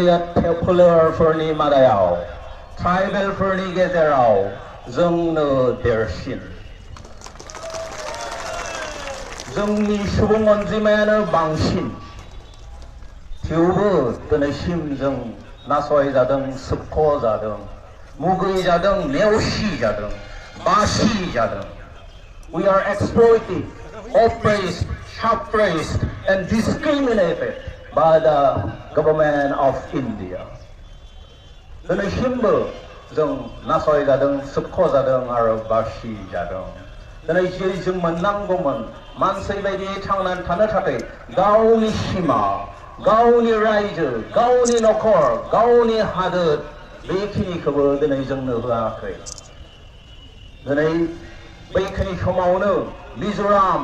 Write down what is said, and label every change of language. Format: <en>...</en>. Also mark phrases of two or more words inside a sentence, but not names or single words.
<brx>मंगलिया फोलेरफोरनि मादायाव ट्राइबेलफोरनि गेजेराव जोंनो देरसिन जोंनि सुबुं अनजिमायानो बांसिन थेवबो दिनैसिम जों नासयजादों सोबख'जादों मुगैजादों नेवसिजादों बासिजादों</brx> <en>We are exploited, oppressed, suppressed and discriminated by the government of India.</en> <brx>दिनैसिमबो जों नासयजादों सोबख'जादों आरो बासिजादों दिनै जे जों मोननांगौमोन मानसि बायदि थांनानै थानो थाखाय गावनि सिमा गावनि रायजो गावनि नखर गावनि हादोर बेखिनिखौबो दिनै जोंनो होआखै दिनै बैखिनि समावनो मिजोराम</brx>